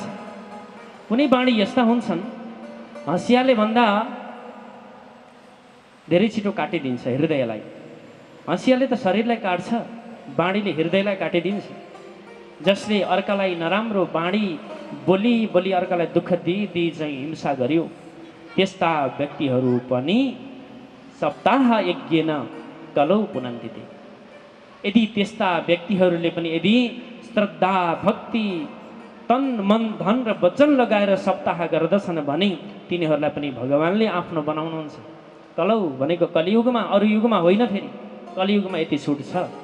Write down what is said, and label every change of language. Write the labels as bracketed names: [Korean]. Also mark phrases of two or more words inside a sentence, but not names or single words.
[Nepali] कुनै बाणी यस्ता हुन्छन् हँसियाले भन्दा धेरै छिटो काटिदिन्छ हृदयलाई। हँसियाले त शरीरलाई काट्छ, बाणीले हृदयलाई काटिदिन्छ। जसले अर्कालाई नराम्रो बाणी बोली बोली अर्कालाई दुःख दिई चाहिँ हिंसा गर्यो, त्यस्ता व्यक्तिहरू पनि [Sanskrit] सप्ताह यज्ञेन कलौ पुनन्दिते। [Nepali] यदि त्यस्ता व्यक्तिहरूले पनि यदि श्रद्धा भक्ति तन मन धन र वचन लगाएर सप्ताह गर्दछन् भने तिनीहरूलाई पनि भगवानले आफ्नो बनाउनुहुन्छ। कलौ भनेको कलियुगमा, अरू युगमा होइन। फेरि कलियुगमा यति छुट छ।